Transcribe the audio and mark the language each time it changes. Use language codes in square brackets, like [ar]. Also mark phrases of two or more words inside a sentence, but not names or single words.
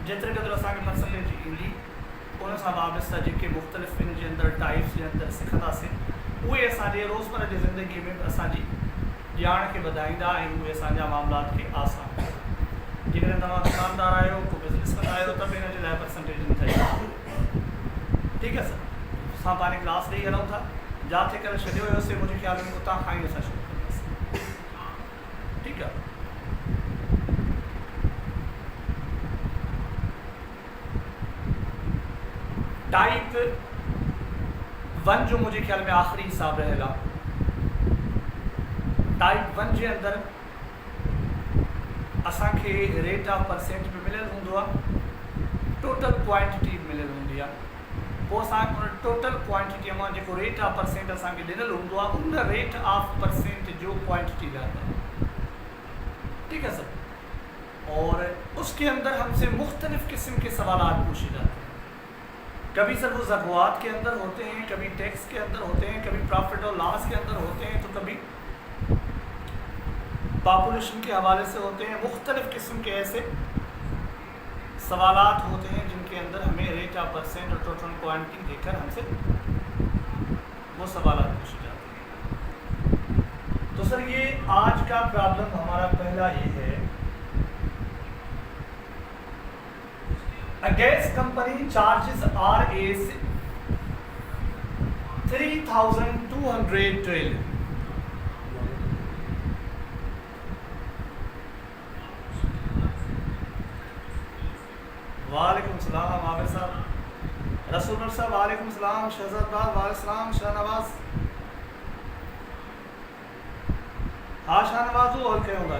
[sd] जेतिरे क़दुरु असांखे परसेंटेज ईंदी उन सां वाबस्ता जेके मुख़्तलिफ़ इन जे अंदरि टाइप्स जे अंदरि सिखंदासीं उहे असांजे रोज़मर्रा जी ज़िंदगी में असांजी ॼाण खे वधाईंदा ऐं उहे असांजा मामलात खे आसान कंदा। जेकॾहिं तव्हां दुकानदार आहियो, को बिज़नेस कंदा आहियो त बि हिन जे लाइ परसेंटेज न ठही। ठीकु आहे सर, असां पंहिंजी क्लास ॾेई हलूं था, जिथे करे छॾियो हुयोसीं मुंहिंजे ख़्याल में उतां खां ई असां शुरू कंदासीं। [ur] ٹھیک ہے، ٹائپ 1 جو مجھے خیال میں آخری حساب رہے گا. [sd] टाइप 1 जे अंदर असांखे [en] rate of percent [sd] में मिलियल हूंदो आहे, [en] total quantity [sd] मिलियल हूंदी आहे। पोइ असांखे उन [en] total quantity [sd] मां जेको [en] rate of percent [sd] असांखे ॾिनल हूंदो आहे उन [en] rate of percent [sd] जो क्वांटिटी रहंदा है। [ur] ٹھیک ہے سر، اور اس کے اندر ہم سے مختلف قسم کے سوال پوچھے جاتے ہیں. کبھی سر وہ زکات کے اندر ہوتے ہیں، کبھی ٹیکس کے اندر ہوتے ہیں، کبھی پرافٹ اور لاس کے اندر ہوتے ہیں، تو کبھی پاپولیشن کے حوالے سے ہوتے ہیں. مختلف قسم کے ایسے سوالات ہوتے ہیں جن کے اندر ہمیں [en] rate of percent [ur] اور [en] total quantity [ur] دے کر ہم سے وہ سوالات پوچھے جاتے ہیں. تو سر یہ آج کا پرابلم ہمارا پہلا یہ ہے, [en] A gas company charges Rs 3,212 [ur] والیکم سلام عابر صاحب، رسول صاحب والیکم سلام، شہزاد باغ والیکم سلام، شاہنواز ہاں شاہنواز اور کیا ہوگا.